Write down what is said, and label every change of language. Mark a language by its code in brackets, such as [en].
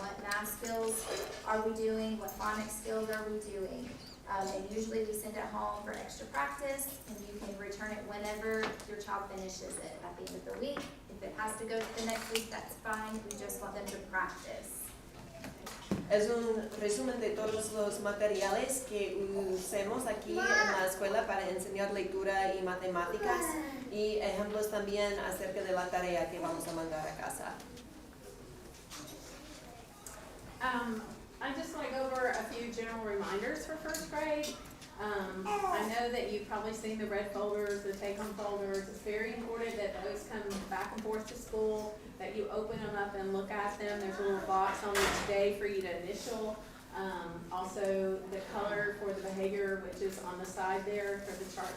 [en] What math skills are we doing? What phonics skills are we doing? And usually we send it home for extra practice, and you can return it whenever your child finishes it at the end of the week. If it has to go to the next week, that's fine. We just want them to practice. [es] Es un resumen de todos los materiales que usemos aquí en la escuela para enseñar lectura y matemáticas y ejemplos también acerca de la tarea que vamos a mandar a casa. [en] I just want to go over a few general reminders for first grade. I know that you've probably seen the red folders, the take-home folders. It's very important that those come back and forth to school, that you open them up and look at them. There's a little box on each day for you to initial. Also, the color for the behavior, which is on the side there for the chart.